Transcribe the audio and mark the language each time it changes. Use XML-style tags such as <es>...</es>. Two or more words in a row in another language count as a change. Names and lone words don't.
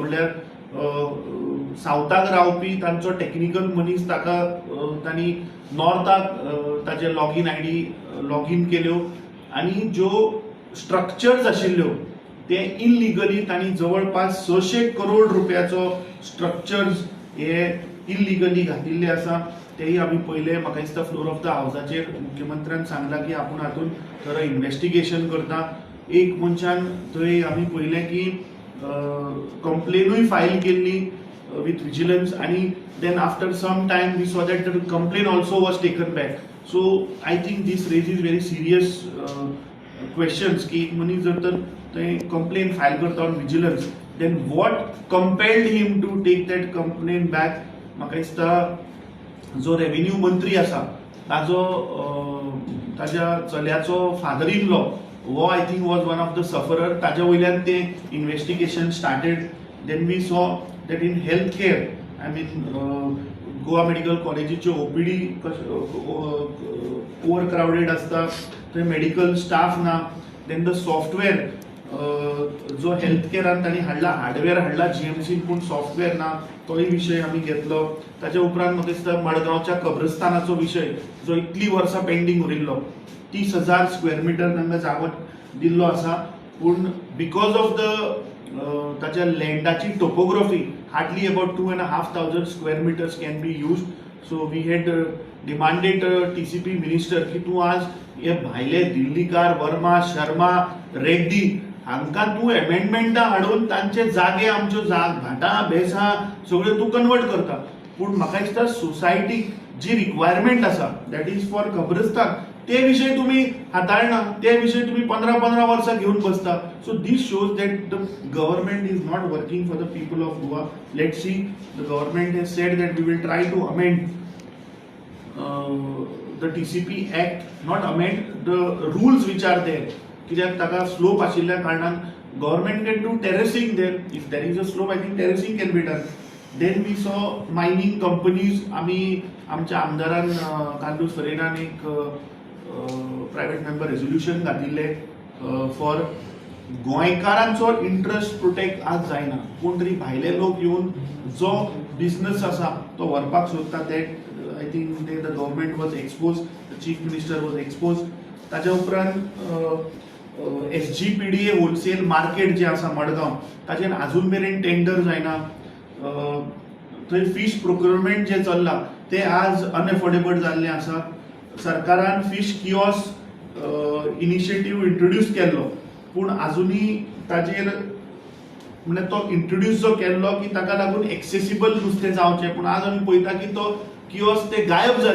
<kok>म्हणल्यार सावथाक रावपी तांचो टेक्निकल मनीस ताका तांणी नॉर्थाक ताचे</kok> <en>login ID login</en> <kok>केल्यो आनी ज्यो स्ट्रक्चर्स आशिल्ल्यो ते इनलिगली तांणी जवळपास 600 करोड रुपयाचो स्ट्रक्चर्स हे इलिगली घातिल्ले आसा. तेही आमी पळयले. म्हाका दिसता</kok> <en>floor of the</en> <kok>हाऊसाचेर मुख्यमंत्र्यान सांगलां की आपूण हातूंत थोडं इन्व्हेस्टिगेशन करता. एक मनशान थंय आमी पळयलें की कंप्लेनूय फायल केल्ली</kok> <en>with vigilance आनी then after some time we saw that the complaint also was taken back. so I think this raises very serious questions</en> <kok>की एक मनीस जर तर थंय कंप्लेन फायल करता</kok> <en>on vigilance, then what compelled him to take that complaint back.</en> <kok>म्हाका दिसता जो रेव्हेन्यू मंत्री आसा ताच्या चल्याचो</kok> <en>father in law हो I think was one of the sufferer.</en> <kok>ताच्या वयल्यान ते</kok> <en>investigation started. then we saw that in health care, I mean गोवा मेडिकल कॉलेजीच्यो OPD over crowded</en> <kok>आसता, थंय</kok> <en>मेडिकल स्टाफ ना. then the software</en> <kok>जो हेल्थ केअरान तांणी हाडला, हार्डवेअर हाडला GMCन, पूण सॉफ्टवेअर ना, तोय विशय आमी घेतलो. ताच्या उपरांत म्हाका दिसता मडगांवच्या कब्रस्तानाचो विशय जो इतली वर्सां पेंडींग उरिल्लो.</kok> <en>30,000 square meter</en> <kok>तांकां जागो दिल्लो आसा, पूण</kok> <en>because of the</en> <kok>ताच्या लँडाची टोपोग्राफी</kok> <en>hardly about 2,500 square meters can be used. so we had demanded TCP minister</en> <kok>की तूं आज हे भायले दिल्लीकार, वर्मा, शर्मा, रेड्डी हांकां तूं एमेंडमेंटां हाडून तांचे जागे, आमच्यो भाटां बेसां सगळ्यो तूं कन्वर्ट करता. पूण म्हाका दिसता सोसायटीक जी रिक्वायरमेंट आसा</kok> <en>that is for</en> <kok>कब्रस्तान, ते विशय तुम्ही हाताळना, ते विशय तुम्ही 15 वर्सां घेऊन बसता.</kok> <en>so this shows that the government is not working for the people of Goa. let's see, the government has said that we will try to amend the TCP Act, not amend the rules which are there.</en> <kok>कित्याक ताका स्लोप आशिल्ल्या कारणान</kok> <en>government can do terracing there. if there is a slope, I think terracing can be done. then we saw mining companies.</en> <kok>आमी आमच्या आमदारान कांदूस फरेनान एक</kok> <en>private member resolution</en> <kok>घातिल्लें फॉर गोंयकारांचो इंट्रस्ट प्रोटेक्ट आज जायना. कोण तरी भायले लोक येवन जो बिझनस आसा तो व्हरपाक सोदता,</kok> <en>दॅट I think the government was exposed, the chief minister was exposed.</en> <kok>ताच्या उपरांत SGPDA</kok> <en>wholesale market</en> <kok>जे आसा मडगांव, ताचेर अजून मेरेन टेंडर जायना. थंय</kok> <en>fish procurement</en> <kok>जे चल्ला ते आज अनएफोर्डेबल जाल्लें आसा. सरकारान</kok> <en>fish kiosk initiative</en> <kok>इंट्रोड्यूस केल्लो, पूण आजुनी ताजेर म्हणजे तो इंट्रोड्यूस जो केल्लो की ताका लागून एक्सेसिबल नुस्तें जावचें, पूण आज आमी पळयता की तो किओस्क ते गायब जाले.</kok>